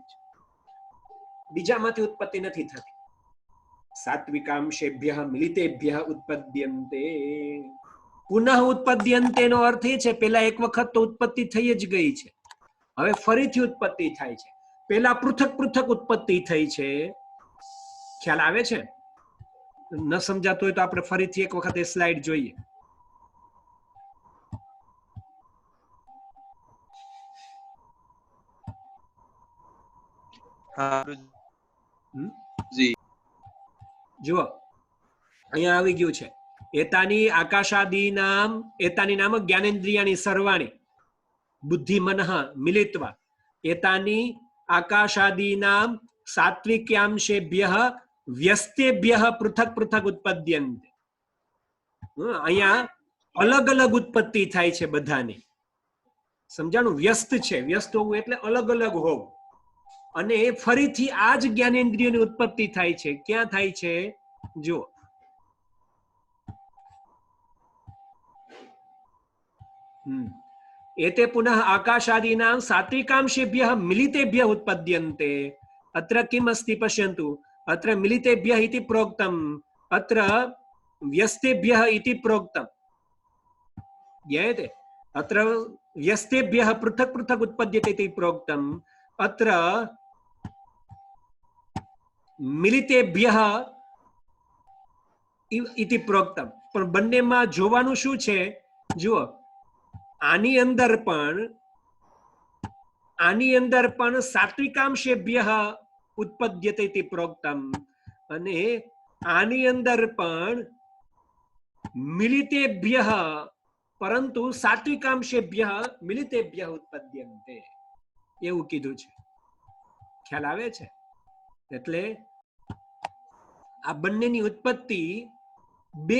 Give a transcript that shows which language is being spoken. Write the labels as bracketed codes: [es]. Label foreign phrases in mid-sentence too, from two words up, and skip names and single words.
[gu] છે બીજામાંથી ઉત્પત્તિ નથી થતી [sa] सात्विकांशेभ्यः मिलितेभ्यः उत्पद्यन्ते पुनः उत्पद्यन्ते [gu] નો અર્થ એ છે પેલા એક વખત તો ઉત્પત્તિ થઈ જ ગઈ છે હવે ફરીથી ઉત્પત્તિ થાય છે પેલા પૃથક પૃથક ઉત્પત્તિ થઈ છે ખ્યાલ આવે છે ન સમજાતું હોય તો આપણે ફરીથી એક વખત એ સ્લાઇડ જોઈએ જુઓ અહીંયા આવી ગયું છે [sa] एतानि आकाशादीनाम् एतानि नाम ज्ञानेन्द्रियाणि सर्वाणि बुद्धि मनः मिलित्वा एतानि आकाशादीनां सात्विक्यांशेभ्यः व्यस्तेभ्यः पृथक पृथक उत्पद्यन्ते [gu] અહીંયા અલગ અલગ ઉત્પત્તિ થાય છે બધાની સમજાણું વ્યસ્ત છે વ્યસ્ત હોવું એટલે અલગ અલગ હોવું અને ફરીથી આ જ જ્ઞાનેન્દ્રિયોની ઉત્પત્તિ થાય છે ક્યાં થાય છે જો [sa] एते पुनः आकाशादीनां सात्विकांशेभ्यः मिलितेभ्यः उत्पद्यन्ते अत्र किम् अस्ति पश्यन्तु अत्र मिलितेभ्यः इति प्रोक्तम् अत्र व्यस्तेभ्यः इति प्रोक्तम् ज्ञायते अत्र व्यस्तेभ्यः पृथक् पृथक् उत्पद्यते इति प्रोक्तम् अत्र मिलितेभ्यः इति प्रोक्तम् [gu] पण બંનેમાં જોવાનું શું છે જુઓ આની અંદર પણ [sa] सात्विकांशेभ्यः उत्पद्यते इति प्रोक्तम् [gu] અને આની અંદર પણ મિલિતેભ્યઃ પરંતુ [sa] सात्विकांशेभ्यः मिलितेभ्यः उत्पद्यन्ते [gu] એવું કીધું છે ખ્યાલ આવે છે એટલે આ બંનેની ઉત્પત્તિ બે